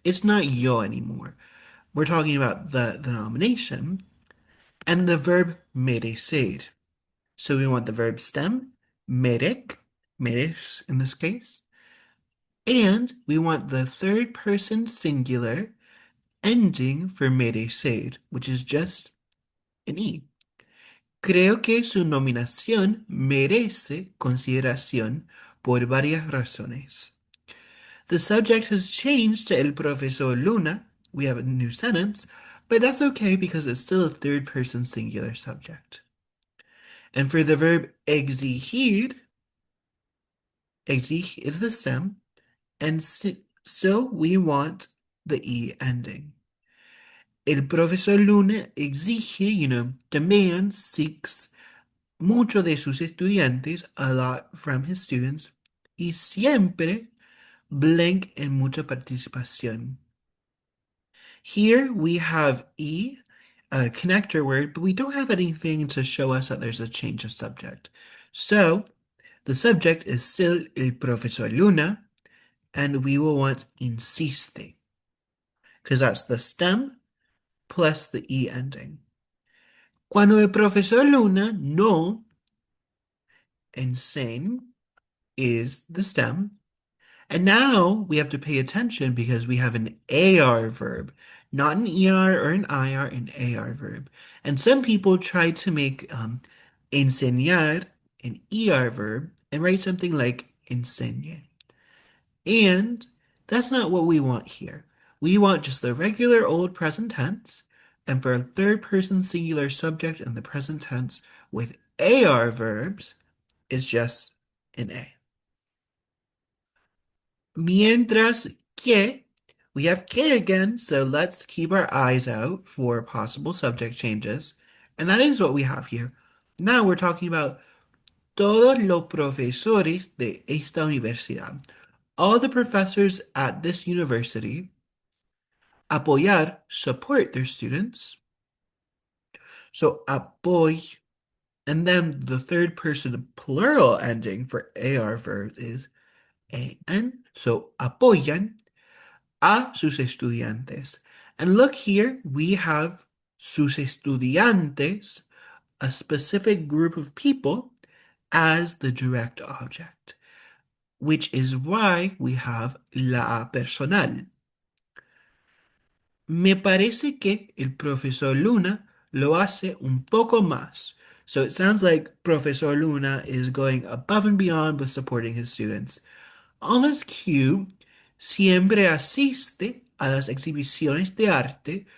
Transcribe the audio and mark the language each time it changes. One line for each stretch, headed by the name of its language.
English: It's not yo anymore. We're talking about the nomination and the verb merecer. So we want the verb stem, merec, meres in this case, and we want the third person singular ending for merecer, which is just an E.
Spanish: Creo que su nominación merece consideración por varias razones.
English: The subject has changed to el profesor Luna. We have a new sentence, but that's okay because it's still a third person singular subject. And for the verb exigir, exig is the stem, and so we want the E ending.
Spanish: El profesor Luna exige,
English: demands, seeks
Spanish: mucho de sus estudiantes,
English: a lot from his students,
Spanish: y siempre blank en mucha participación.
English: Here we have E, a connector word, but we don't have anything to show us that there's a change of subject. So the subject is still el profesor Luna, and we will want insiste, because that's the stem plus the E ending.
Spanish: Cuando el profesor Luna no enseña
English: is the stem. And now we have to pay attention because we have an AR verb, not an ER or an IR, an AR verb. And some people try to make enseñar an ER verb and write something like enseñe. And that's not what we want here. We want just the regular old present tense, and for a third person singular subject in the present tense with AR verbs, it's just an A. Mientras que, we have que again, so let's keep our eyes out for possible subject changes. And that is what we have here. Now we're talking about
Spanish: todos los profesores de esta universidad.
English: All the professors at this university apoyar, support their students. So apoy, and then the third person plural ending for AR verbs is an.
Spanish: So apoyan a sus estudiantes.
English: And look here, we have sus estudiantes, a specific group of people, as the direct object, which is why we have la personal.
Spanish: Me parece que el profesor Luna lo hace un poco más.
English: So it sounds like Professor Luna is going above and beyond with supporting his students. On this cue,
Spanish: siempre asiste a las exhibiciones de arte.